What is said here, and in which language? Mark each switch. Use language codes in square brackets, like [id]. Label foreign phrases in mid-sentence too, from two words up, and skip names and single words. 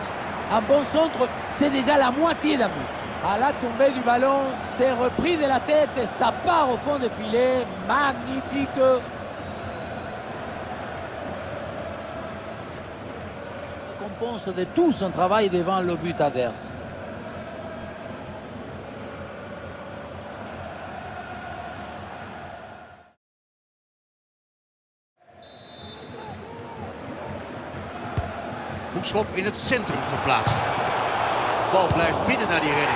[fr] Un bon centre, c'est déjà la moitié d'un but. À la tombée du ballon, c'est repris de la tête, ça part au fond du filet, magnifique. Récompense de tout son travail devant le but adverse. [nl] Hoekschop in het centrum geplaatst. Bal blijft binnen naar die redding.